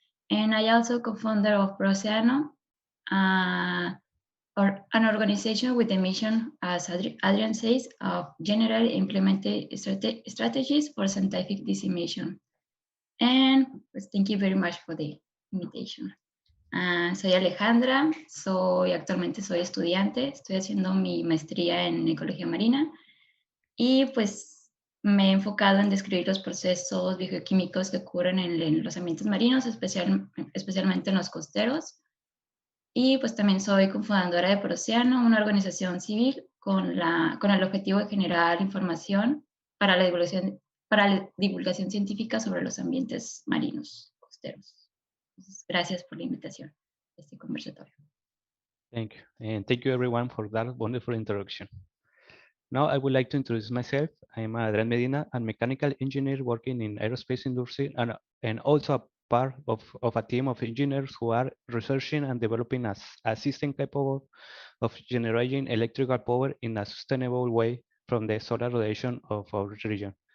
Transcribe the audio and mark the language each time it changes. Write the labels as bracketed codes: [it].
[en] And I also co-founder of ProOceano, or an organization with the mission, as Adrian says, of generally implementing strategies for scientific dissemination. And thank you very much for the invitation. [es] Soy Alejandra, actualmente soy estudiante, estoy haciendo mi maestría en ecología marina y pues me he enfocado en describir los procesos bioquímicos que ocurren en los ambientes marinos, especialmente en los costeros. Y pues también soy cofundadora de Proceano, una organización civil con el objetivo de generar información para la divulgación científica sobre los ambientes marinos costeros. Entonces, gracias por la invitación a este conversatorio. [en] Thank you. And thank you everyone for that wonderful introduction. Now I would like to introduce myself. I'm Adrian Medina, a mechanical engineer working in aerospace industry and also a part of a team of engineers who are researching and developing a system capable of generating electrical power in a sustainable way from the solar radiation of our region.